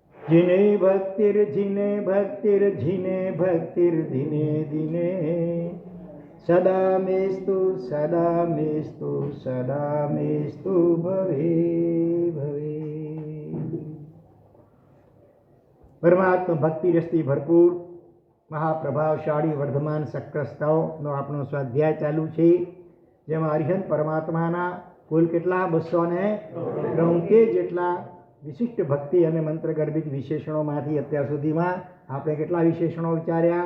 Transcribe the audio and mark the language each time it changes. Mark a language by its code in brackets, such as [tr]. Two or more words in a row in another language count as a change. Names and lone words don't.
[sa] जिने भक्तिर् दिने दिने सदा मेस्तु भवे भवे। [gu] પરમાત્મા ભક્તિ रसથી ભરપૂર મહાપ્રભાવશાળી વર્ધમાન સક્રસ્તાઓનો આપણો સ્વાધ્યાય ચાલુ છે, જેમાં હરિહંત પરમાત્માના કુલ કેટલા 273 જેટલા વિશિષ્ટ ભક્તિ અને મંત્ર ગર્ભિત વિશેષણોમાંથી અત્યાર સુધીમાં આપણે કેટલા વિશેષણો વિચાર્યા?